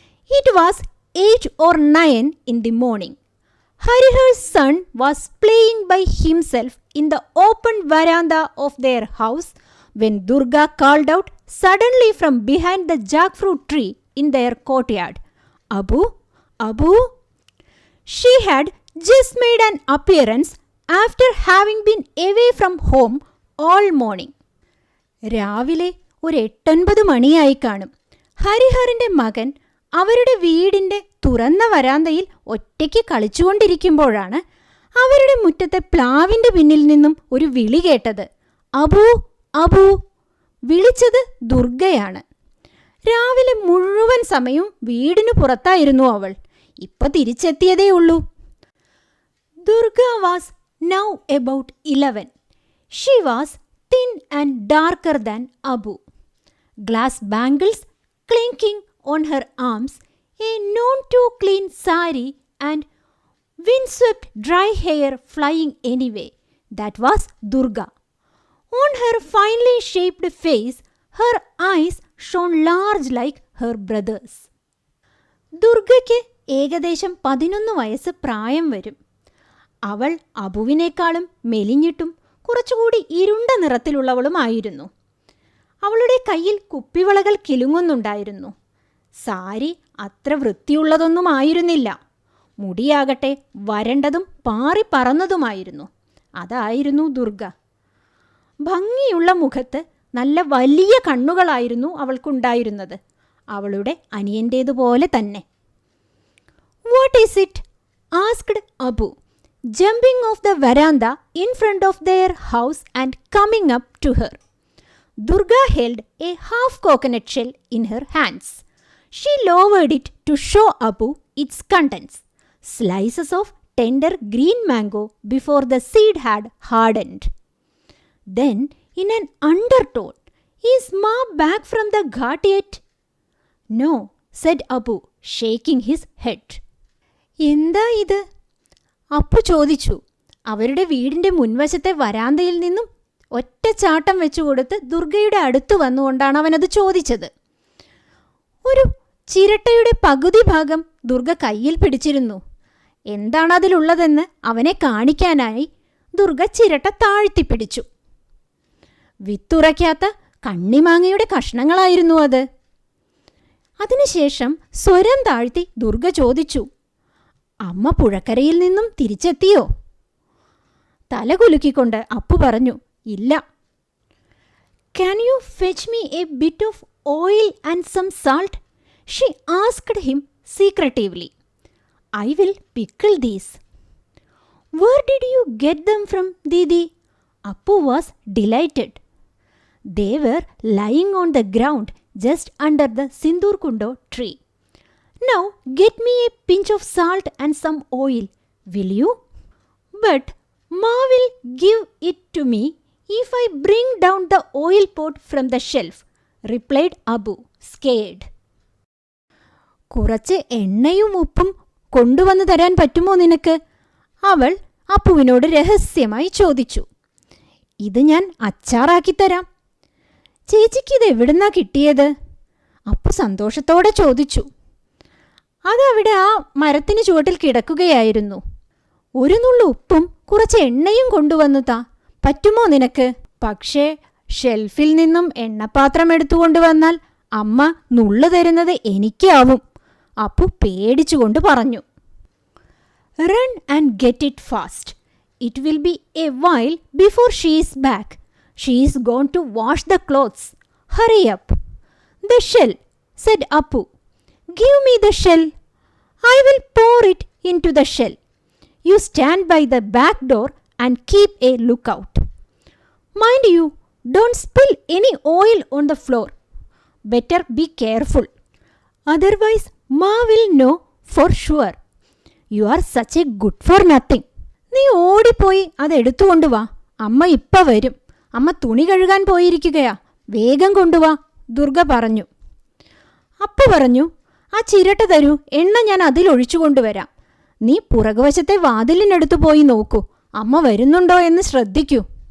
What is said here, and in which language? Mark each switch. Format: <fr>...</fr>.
<en>It was 8 or 9 in the morning. Harihar's son was playing by himself in the open veranda of their house when Durga called out suddenly from behind the jackfruit tree in their courtyard, "Abu, Abu." She had just made an appearance after having been away from home all morning.</en> <ml>രാവിലെ ഒരു 8-9 മണിയായി കാണും. ഹരിഹറിൻ്റെ മകൻ അവരുടെ വീടിൻ്റെ തുറന്ന വരാന്തയിൽ ഒറ്റയ്ക്ക് കളിച്ചുകൊണ്ടിരിക്കുമ്പോഴാണ് അവരുടെ മുറ്റത്തെ പ്ലാവിൻ്റെ പിന്നിൽ നിന്നും ഒരു വിളി കേട്ടത്. അബു, അബു. വിളിച്ചത് ദുർഗയാണ്. രാവിലെ മുഴുവൻ സമയവും വീടിനു പുറത്തായിരുന്നു അവൾ. ഇപ്പൊ തിരിച്ചെത്തിയതേ ഉള്ളൂ.</ml> <en>Durga was now about 11. She was thin and darker than Abu. Glass bangles clinking on her arms, a none too clean sari and windswept dry hair flying anyway. That was Durga. On her finely shaped face, her eyes shone large like her brothers.</en> <ml>ദുർഗയ്ക്ക് ഏകദേശം 11 വയസ്സ് പ്രായം വരും. അവൾ അബുവിനേക്കാളും മെലിഞ്ഞിട്ടും കുറച്ചുകൂടി ഇരുണ്ട നിറത്തിലുള്ളവളുമായിരുന്നു. അവളുടെ കയ്യിൽ കുപ്പിവളകൾ കിലുങ്ങുന്നുണ്ടായിരുന്നു. സാരി അത്ര വൃത്തിയുള്ളതൊന്നും ആയിരുന്നില്ല. മുടിയാകട്ടെ വരണ്ടതും പാറിപ്പറന്നതുമായിരുന്നു. അതായിരുന്നു ദുർഗ. ഭംഗിയുള്ള മുഖത്ത് നല്ല വലിയ കണ്ണുകളായിരുന്നു അവൾക്കുണ്ടായിരുന്നത്. അവളുടെ അനിയൻ്റേതുപോലെ തന്നെ.</ml> <en>"What is it?" asked Abu, jumping off the veranda in front of their house and coming up to her. Durga held a half coconut shell in her hands. She lowered it to show Abu its contents, slices of tender green mango before the seed had hardened. Then, in an undertone, "Is Ma back from the ghat yet?" "No," said Apu, shaking his head.</en> <ml>"എന്താ ഇത്?" അപ്പു ചോദിച്ചു. അവരുടെ വീടിൻ്റെ മുൻവശത്തെ വരാന്തയിൽ നിന്നും ഒറ്റ ചാട്ടം വെച്ചുകൊടുത്ത് ദുർഗയുടെ അടുത്ത് വന്നുകൊണ്ടാണ് അവനത് ചോദിച്ചത്. ഒരു ചിരട്ടയുടെ പകുതി ഭാഗം ദുർഗ കയ്യിൽ പിടിച്ചിരുന്നു. എന്താണ് അതിലുള്ളതെന്ന് അവനെ കാണിക്കാനായി ദുർഗ ചിരട്ട താഴ്ത്തിപ്പിടിച്ചു. വിത്തുറയ്ക്കാത്ത കണ്ണിമാങ്ങയുടെ കഷ്ണങ്ങളായിരുന്നു അത്. അതിനുശേഷം സ്വരം താഴ്ത്തി ദുർഗ ചോദിച്ചു, "അമ്മ പുഴക്കരയിൽ നിന്നും തിരിച്ചെത്തിയോ?" തല കുലുക്കിക്കൊണ്ട് അപ്പു പറഞ്ഞു, "ഇല്ല."</ml> <en>"Can you fetch me a bit of oil and some salt?" she asked him secretively. "I will pickle these." "Where did you get them from, Didi?" Appu was delighted. They were lying on the ground just under the Sindurkundo tree. "Now get me a pinch of salt and some oil, will you?" "But Ma will give it to me if I bring down the oil pot from the shelf," replied Abu, scared.</en> <ml>"കുറച്ച് എണ്ണയും ഉപ്പും കൊണ്ടുവന്നു തരാൻ പറ്റുമോ നിനക്ക്?" അവൾ അപ്പുവിനോട് രഹസ്യമായി ചോദിച്ചു. "ഇത് ഞാൻ അച്ചാറാക്കി തരാം." "ചേച്ചിക്കിത് എവിടുന്നാ കിട്ടിയത്?" അപ്പു സന്തോഷത്തോടെ ചോദിച്ചു. "അതവിടെ ആ മരത്തിന് ചുവട്ടിൽ കിടക്കുകയായിരുന്നു." "ഒരു നുള്ളു ഉപ്പും കുറച്ച് എണ്ണയും കൊണ്ടുവന്നു താ, പറ്റുമോ നിനക്ക്?" "പക്ഷേ ഷെൽഫിൽ നിന്നും എണ്ണപ്പാത്രം എടുത്തുകൊണ്ടുവന്നാൽ അമ്മ നുള്ളു തരുന്നത് എനിക്കാവും," അപ്പു പേടിച്ചുകൊണ്ട് പറഞ്ഞു.</ml> <en>"Run and get it fast. It will be a while before she is back. She is going to wash the clothes. Hurry up." "The shell," said Appu. "Give me the shell. I will pour it into the shell. You stand by the back door and keep a lookout. Mind you, don't spill any oil on the floor. Better be careful. Otherwise, Ma will know for sure. You are such a good for nothing."</en> <ml>"നീ ഓടിപ്പോയി അതെടുത്തുകൊണ്ടുവാ, അമ്മ ഇപ്പം വരും. അമ്മ തുണി കഴുകാൻ പോയിരിക്കുകയാ, വേഗം കൊണ്ടുവാ," ദുർഗ പറഞ്ഞു. അപ്പു പറഞ്ഞു, "ആ ചിരട്ട തരൂ, എണ്ണ ഞാൻ അതിലൊഴിച്ചു കൊണ്ടുവരാം. നീ പുറകുവശത്തെ വാതിലിനടുത്ത് പോയി നോക്കൂ, അമ്മ വരുന്നുണ്ടോ എന്ന് ശ്രദ്ധിക്കൂ.</ml>